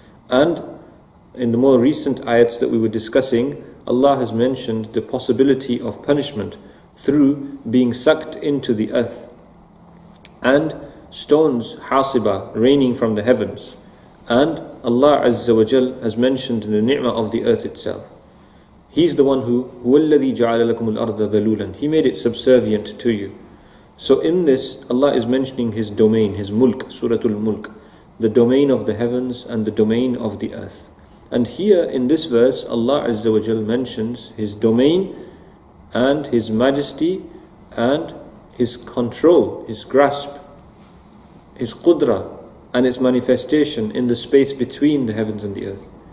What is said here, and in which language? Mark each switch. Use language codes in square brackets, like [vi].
[en] And in the more recent ayats that we were discussing, Allah has mentioned the possibility of punishment through being sucked into the earth, and stones, hasiba, raining from the heavens. And Allah Azza wa Jal has mentioned the ni'mah of the earth itself. He's the one who [ar] هُوَ الَّذِي جَعَلَ لَكُمُ الْأَرْضَ ذَلُولًا. [en] He made it subservient to you. So in this, Allah is mentioning His domain, His mulk, Surah Mulk, the domain of the heavens and the domain of the earth. And here in this verse, Allah Azza wa Jal mentions His domain and His majesty and His control, His grasp, His qudra and its manifestation in the space between the heavens and the earth.